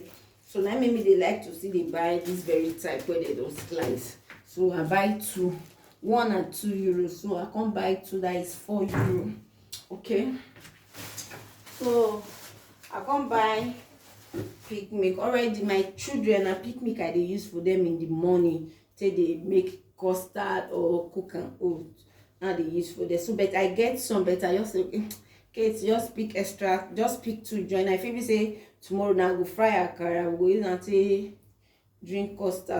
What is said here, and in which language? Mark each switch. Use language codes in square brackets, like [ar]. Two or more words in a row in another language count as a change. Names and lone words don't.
[pcm] So na make me dey like to see dey buy this very type wey they don slice. So I buy 2, 1 and 2 euros. So I come buy 2, that is 4 euro, okay. So I come buy pick milk. Already my children na pick milk I dey use for them in the morning, say they make custard or cook and oat. Now they use for them. So but I get some, but I just say okay, just pick extra, just pick 2 join. If you say tomorrow now go fry akara, we go use and say drink custard.